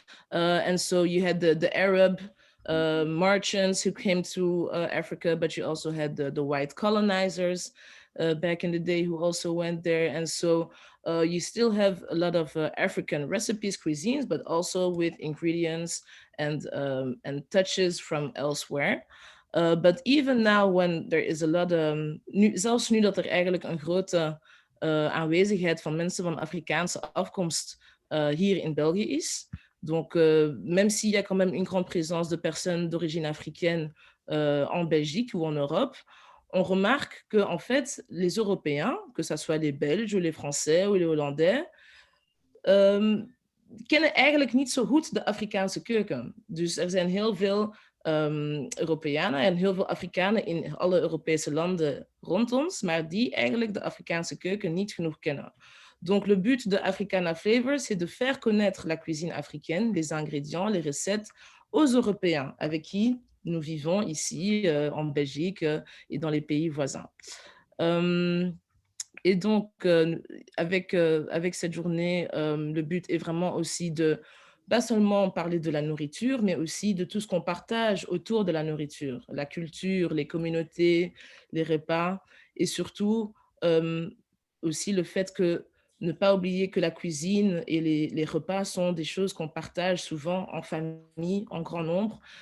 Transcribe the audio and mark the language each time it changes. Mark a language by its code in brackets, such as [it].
[en] And so you had the Arab merchants who came to Africa, but you also had the white colonizers back in the day who also went there. And so you still have a lot of African recipes, cuisines, but also with ingredients and touches from elsewhere. But even now, when there is a lot, [nl] zelfs nu dat er eigenlijk een grote aanwezigheid van mensen van Afrikaanse afkomst hier in België is. [fr] Donc, même s'il y a quand même une grande présence de personnes d'origine africaine en Belgique ou en Europe, on remarque que en fait, les Européens, que ce soit les Belges ou les Français ou les Hollandais, [nl] kennen eigenlijk niet zo goed de Afrikaanse keuken. Dus er zijn heel veel Europeanen en heel veel Afrikanen in alle Europese landen rond ons, maar die eigenlijk de Afrikaanse keuken niet genoeg kennen. [fr] Donc le but de Africana Flavours, c'est de faire connaître la cuisine africaine, les ingrédients, les recettes aux Européens avec qui nous vivons ici en Belgique et dans les pays voisins. Et donc, avec cette journée, le but est vraiment aussi de pas seulement parler de la nourriture, mais aussi de tout ce qu'on partage autour de la nourriture, la culture, les communautés, les repas, et surtout aussi le fait que ne pas oublier que la cuisine et les repas sont des choses qu'on partage souvent en famille, en grand nombre.